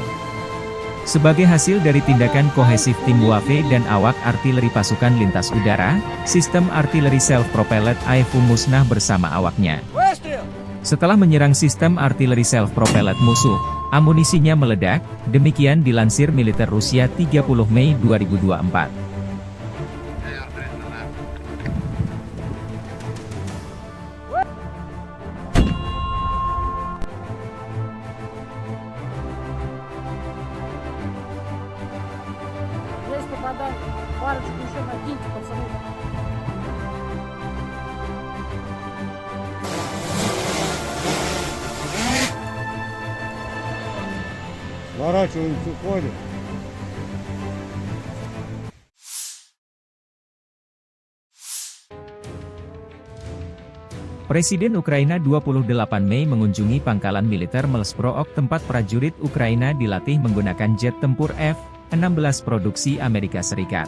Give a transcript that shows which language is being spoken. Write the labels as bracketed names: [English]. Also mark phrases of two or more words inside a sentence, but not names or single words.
[Indonesian] Sebagai hasil dari tindakan kohesif tim WAFE dan awak artileri pasukan lintas udara, sistem artileri self-propelled AEFU musnah bersama awaknya. Setelah menyerang sistem artileri self-propelled musuh, amunisinya meledak, demikian dilansir militer Rusia 30 Mei 2024. [Russian] Попадать парочку еще накиньте, пацаны. Сворачиваемся, уходим. [Indonesian] Presiden Ukraina 28 Mei mengunjungi pangkalan militer Melsprook tempat prajurit Ukraina dilatih menggunakan jet tempur F-16 produksi Amerika Serikat.